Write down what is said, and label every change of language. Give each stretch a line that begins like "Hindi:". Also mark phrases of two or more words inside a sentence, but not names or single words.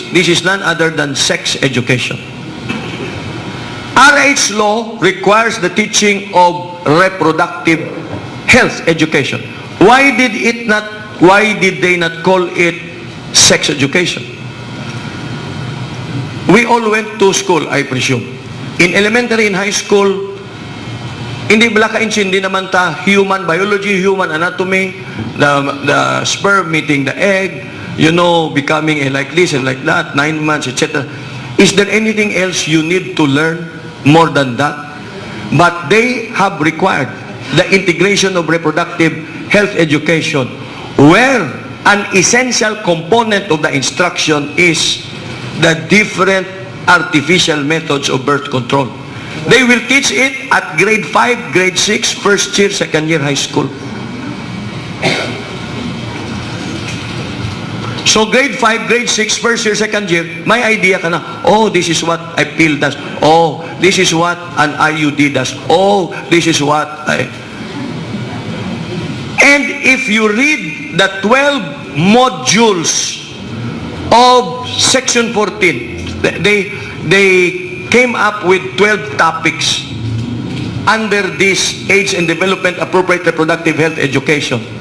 English: This is none other than sex education. RH law requires the teaching of reproductive health education. Why did they not call it sex education? We all went to school, I presume. In elementary and high school,
Hiligaynon: hindi bala ka-insindi naman ta
English: human biology, human anatomy, the sperm meeting the egg, becoming like this and like that, 9 months, etc. Is there anything else you need to learn more than that? But they have required the integration of reproductive health education, where an essential component of the instruction is the different artificial methods of birth control. They will teach it at grade 5, grade 6, first year, second year high school. So grade 5, grade 6, first year, second year,
Hiligaynon: may idea ka na,
English: oh, this is what a pill does. Oh, this is what an IUD does. Oh, this is what And if you read the 12 modules of Section 14, they came up with 12 topics under this age and development appropriate reproductive health education.